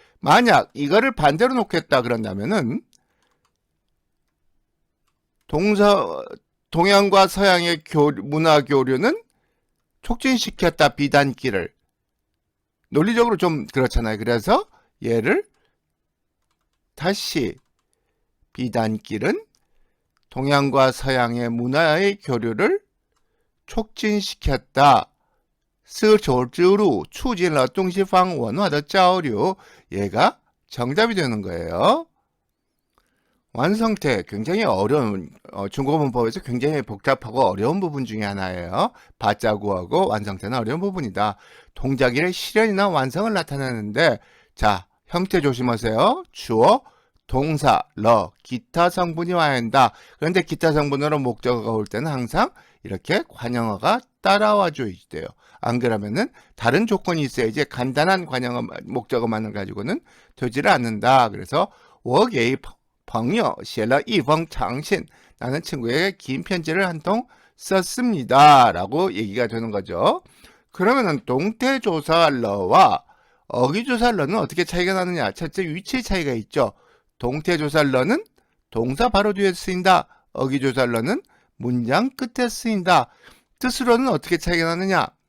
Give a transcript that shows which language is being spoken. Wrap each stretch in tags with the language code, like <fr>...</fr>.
<ko>만약 이거를 반대로 놓겠다 그런다면은 동양과 서양의 문화 교류는 촉진시켰다. 비단길을 논리적으로 좀 그렇잖아요. 그래서 얘를 다시 비단길은 동양과 서양의 문화의 교류를 촉진시켰다.</ko> <zh>丝绸之路促进了东西方文化的交流.</zh> <ko>얘가 정답이 되는 거예요. 완성태 굉장히 어려운 중국어 문법에서 굉장히 복잡하고 어려운 부분 중에 하나예요. 바자구하고 완성태는 어려운 부분이다. 동작일의 실현이나 완성을 나타내는데 자, 형태 조심하세요. 주어, 동사, 러, 기타 성분이 와야 한다. 그런데 기타 성분으로 목적어가 올 때는 항상 이렇게 관형어가 따라와 줘야 돼요. 안 그러면은 다른 조건이 있어야지 간단한 관형어 목적어만을 가지고는 되지를 않는다. 그래서</ko> <zh>我给朋友写了一封长信.</zh> <ko>나는 친구에게 긴 편지를 한 통 썼습니다. 라고 얘기가 되는 거죠. 그러면은 동태조사 러와 어기조사 러는 어떻게 차이가 나느냐? 첫째 위치 차이가 있죠. 동태조사 러는 동사 바로 뒤에 쓰인다. 어기조사 러는 문장 끝에 쓰인다. 뜻으로는 어떻게 차이가 나느냐?</ko>